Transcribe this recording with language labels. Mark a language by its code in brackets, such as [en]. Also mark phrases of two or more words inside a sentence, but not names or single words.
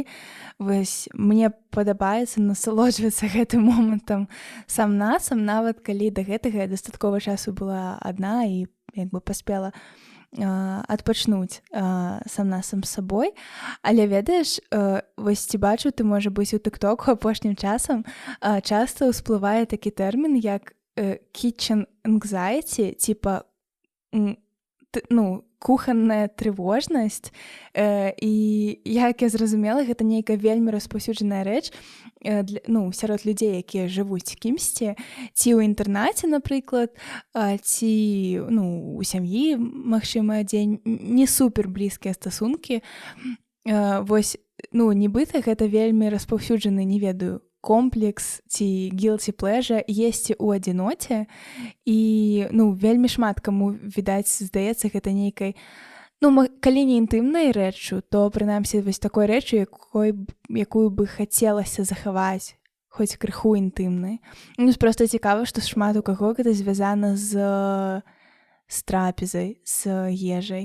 [be] Вось мне падабаецца насалоджвацца гэтым момантам сам-насам, нават калі да гэтага я дастаткова часу была адна і як бы паспела адпачнуць сам-насам з сабой. Але ведаеш, вось ці бачу, ты можа быць у тык-току апошнім часам часта ўсплывае такі тэрмін як [en] kitchen anxiety, [be] типа кухонная трывожнасць, і як я зразумела, гэта нейкая вельмі распаўсюджаная рэч сярод людзей, якія жывуць кімсьці, ці ў інтэрнаце, напрыклад, ці у сям'і, магчыма, дзе не супер блізкія стасункі. Вось, нібыта гэта вельмі распаўсюджаны, не ведаю, комплекс ці [en] guilty pleasure [be] есці ў адзіноце, і вельмі шмат каму, відаць, здаецца гэта нейкай, калі не інтымнай рэччу, то прынамсі вось такой рэччу, якую бы хацелася захаваць, хоць крыху інтымнай. Проста цікава, што шмат у каго гэта звязана з трапезай, з ежай.